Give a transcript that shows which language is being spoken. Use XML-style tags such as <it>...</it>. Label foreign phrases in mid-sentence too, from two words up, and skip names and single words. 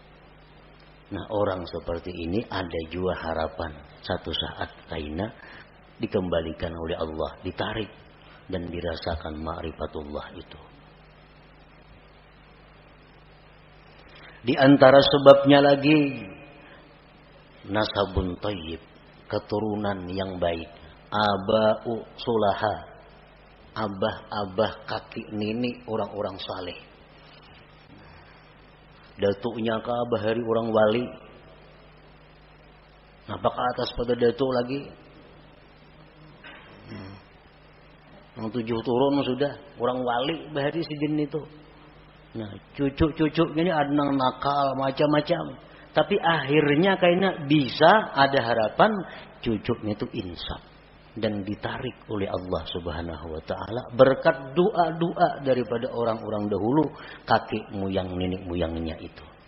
<id>Nah, orang seperti ini ada juga harapan satu saat kaina dikembalikan oleh Allah, ditarik dan dirasakan ma'rifatullah itu. Di antara sebabnya lagi</id> <ar>نسب طيب,</ar> <id>keturunan yang baik,</id> <ar>آباء صلحاء,</ar> <id>abah-abah, kakek nenek orang-orang saleh.</id> <bjn>Datuknya ke abah hari orang wali. Apakah atas pada datuk lagi? Yang 7 turun sudah orang wali bahari sidin itu.</bjn> <id>Nah, cucu-cucu ini ada yang nakal macam-macam. Tapi akhirnya kayaknya bisa ada harapan cucunya itu insaf dan ditarik oleh Allah</id> <ar>سبحانه وتعالى</ar> <id>berkat doa-doa daripada orang-orang dahulu, kakek moyang nenek moyangnya itu.</id>